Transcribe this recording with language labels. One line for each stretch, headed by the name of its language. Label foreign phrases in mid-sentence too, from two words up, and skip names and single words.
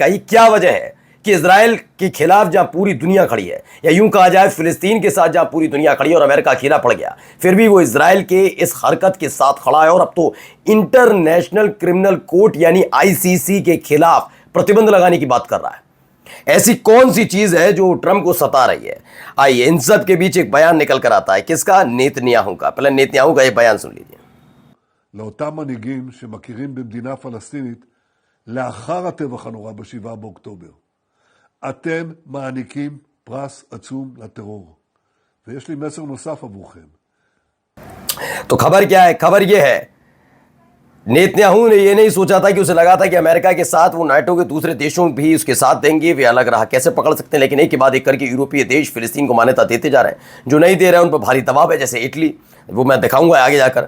Hindi: ये क्या वजह है कि इजराइल के खिलाफ जहां पूरी दुनिया खड़ी है, या यूं कहा जाए फिलिस्तीन के साथ जहां पूरी दुनिया खड़ी है और अमेरिका अकेला पड़ गया, फिर भी वो इजराइल के इस हरकत के साथ खड़ा है और अब तो इंटरनेशनल क्रिमिनल कोर्ट यानी आईसीसी के खिलाफ प्रतिबंध लगाने की बात कर रहा है। ऐसी कौन सी चीज है जो ट्रंप को सता रही है? आइए, इन सब के बीच एक बयान निकल कर आता है। किसका? नेतन्याहू का। पहले नेतन्याहू का ये बयान सुन लीजिए।
Hebrew: לאותם מנהיגים שמכירים במדינה פלסטינית לאחר הטבח הנורא ב7 באוקטובר. אתם מעניקים פרס עצום לטרור. ויש לי מסר נוסף עבורכם.
Hindi: तो खबर क्या है? खबर यह है, नेतन्याहू ने यह नहीं सोचा था कि उसे लगा था कि अमेरिका के साथ वो नाटो के दूसरे देशों भी उसके साथ देंगे, वे अलग रहा। कैसे पकड़ सकते हैं? लेकिन एक के बाद एक करके यूरोपीय देश फिलिस्तीन को मान्यता देते जा रहे हैं। जो नहीं दे रहे हैं उन पर भारी दबाव है, जैसे इटली, वो मैं दिखाऊंगा आगे जाकर।